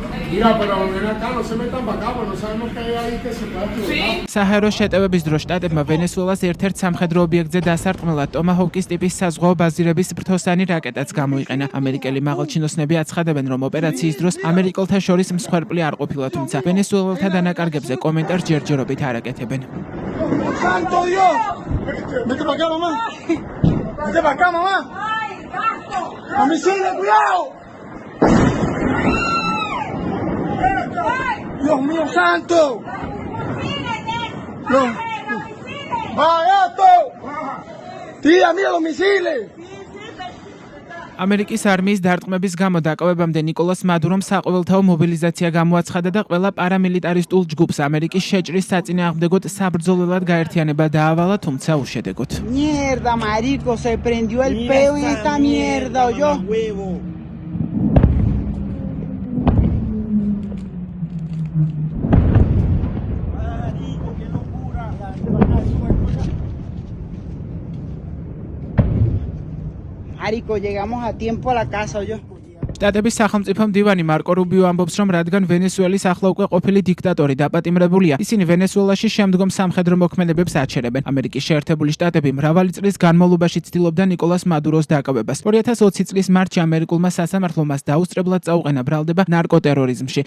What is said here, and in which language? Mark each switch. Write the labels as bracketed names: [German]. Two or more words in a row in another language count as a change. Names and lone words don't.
[Spanish] Mira, pero ven acá, no se metan para acá, pues no sabemos qué hay ahí que se pueda explotar. [Georgian] საჰაერო შეტევების დროს შტატებმა ვენესუელას ერთ-ერთ სამხედრო ობიექტზე დასარტყმელად ტომაჰოვკის ტიპის საზღვაო ბაზირების ფრთოსანი რაკეტაც გამოიყენა. ამერიკელი მაღალჩინოსნები აცხადებენ, რომ ოპერაციის დროს ამერიკელთა შორის მსხვერპლი არ ყოფილა, თუმცა ვენესუელელთა დანაკარგებზე კომენტარ ჯერჯერობით არ აკეთებენ. [Spanish] ¡Santo Dios! ¡Vete para acá, mamá! ¡Vete para acá, mamá! ¡A misiles, cuidado! ¡Dios mío santo! ¡No! ¡Baja esto! ¡Tira, mira los misiles! [Georgian] ამერიკის არმიის დარტყმების გამო დაკავებამდე ნიკოლას მადურომ საყოველთაო მობილიზაცია გამოაცხადა და ყველა პარამილიტარისტულ ჯგუფს ამერიკის შეჭრის საწინააღმდეგოდ საბრძოლველად გაერთიანება დაავალა, თუმცა უშედეგოდ. [Spanish] Mierda, marico, se prendió el peo en esta mierda, yo. Marico, llegamos a tiempo a la casa, yo. [Georgian] შტატების სახელმწიფო მდივანი მარკო რუბიო ამბობს, რომ რადგან ვენესუელის ახლა უკვე ყოფილი დიქტატორი დაპატიმრებულია, ისინი ვენესუელაში შემდგომ სამხედრო მოქმედებებს აჩერებენ. ამერიკის შეერთებული შტატები მრავალი წლის განმავლობაში ცდილობდა ნიკოლას მადუროს დაკავებას. 2020 წლის მარტში ამერიკულმა სასამართლომ მას დაუსწრებლად წაუყენა ბრალდება ნარკოტერორიზმში.